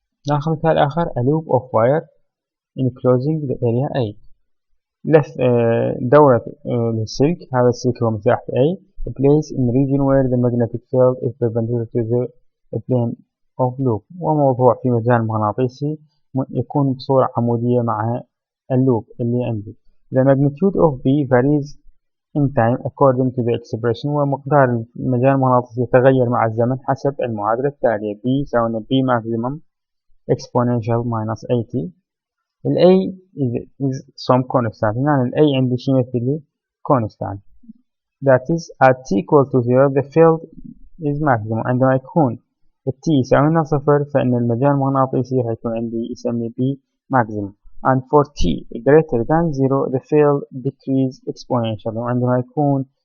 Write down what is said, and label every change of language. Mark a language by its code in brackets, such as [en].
[ar] ناخذ مثال آخر [en] a loop of wire enclosing the area A. [ar] لف دورة للسلك، هذا السلك هو مساحة A [en] place in region where the magnetic field is perpendicular to the plane of loop، [ar] وموضوع في مجال مغناطيسي يكون بصورة عمودية مع اللوب اللي عندي. [en] The magnitude of B varies in time according to the expression، [ar] ومقدار المجال المغناطيسي يتغير مع الزمن حسب المعادلة التالية. [en] B يساوي B maximum exponential minus 80. [ar] ال A [en] is some constant، [ar] يعني ال A عندي شيء يمثل لي constant. [en] That is at t equal to 0 the field is maximum. [ar] عندما يكون t يساوي لنا صفر فإن المجال المغناطيسي حيكون عندي يسمي B maximum. [en] And for t greater than 0 the field decrease exponentially. [ar] وعندما يكون